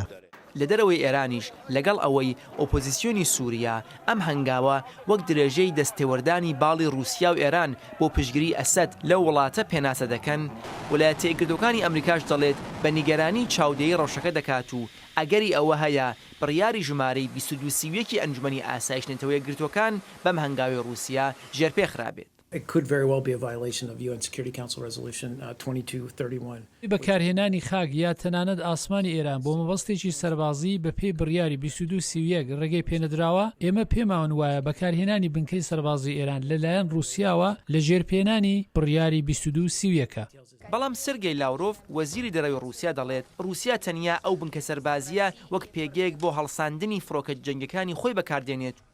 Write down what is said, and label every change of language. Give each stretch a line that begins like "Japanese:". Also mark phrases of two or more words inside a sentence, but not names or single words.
Central Kurdish: لە دەرەوەی ئێرانیش لەگەڵ ئەوەی ئۆپۆزیسیۆنی سووریا ئەم هەنگاوە وەک درێژەی دەستێوەردانی باڵی رووسیا و ئێران بۆ پشگیری ئەسەد لە وڵاتە پێناسە دەکەن ویلایەتە یەکگرتوەکانی ئەمریکاش دەڵێت بە نیگەرانی چاودێری ڕەوشەکە دەکات و ئەگەری ئەوە هەیە بڕیاری ژمارەی 22 ئەنجومەنی ئاسایش نێتەوە یەکگرتوەکان بەم هەنگاوی رووسیا ژێرپێ خرابێت.
English: It could very well be a violation of UN Security Council Resolution 2231.
Central Kurdish: بەکارهێنانی خاک یا تەنانەت ئاسمانی ئێران بۆ مەبەستێکی سەربازی بە پێی بڕیاری 22 ڕێگەی پێنەدراوە ئێمە پێماون وایە بەکارهێنانی بنکەی سەربازی ئێران لەلایەن رووسیاوە لە ژێرپێنانی بڕیاری 22 بەڵام سرگەی لاورۆف وەزیری دەرەوەی رووسیا دەڵێت رووسیا تەنیا ئەو بنکە سەربازیە وەک پێگەیەک بۆ هەڵساندنی فڕۆکە جەنگەکانی خۆی بەکاردێنێت.